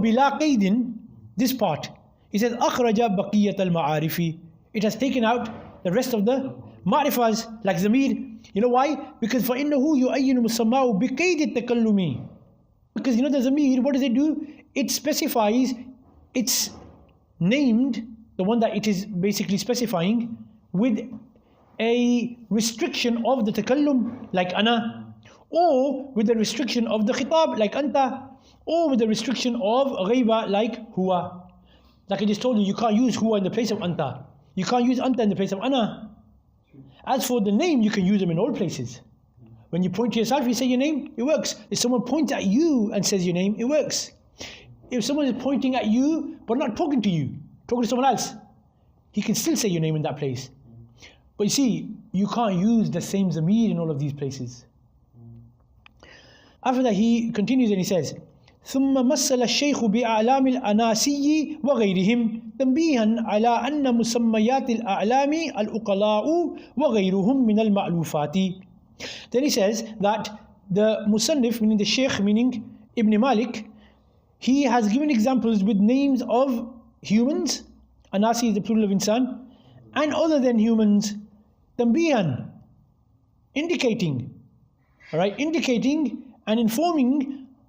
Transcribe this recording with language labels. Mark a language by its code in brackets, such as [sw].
[ar] بِلَا قَيْدٍ, [en] this part, he says [ar] أَخْرَجَ بَقِيَّةَ الْمَعَارِفِ. [en] It has taken out the rest of the ma'rifas, like zamir. You know why? Because [ar] فَإِنَّهُ يُعَيِّنُ مُسَمَّاهُ بِقَيْدِ التَّكَلُّمِ. [en] Because you know the zamir, what does it do? It specifies, it's named, the one that it is basically specifying, with a restriction of the takallum, like ana, or with the restriction of the khitab, like anta, or with the restriction of ghaiba, like huwa. Like I just told you, you can't use huwa in the place of anta. You can't use anta in the place of ana. As for the name, you can use them in all places. When you point to yourself, you say your name, it works. If someone points at you and says your name, it works. If someone is pointing at you, but not talking to you, talking to someone else, he can still say your name in that place. But you see, you can't use the same zamir in all of these places. After that, he continues and he says, [ar] ثم مثل الشيخ بأعلام الأناسي وغيرهم تنبيها على أن مسميات الأعلام الأقلاء وغيرهم من المألوفات. [en] Then he says that the Musannif, meaning the Sheikh, meaning Ibn Malik, he has given examples with names of humans, Anasi is the plural of insan, and other than humans, tambihan, indicating, alright, indicating and informing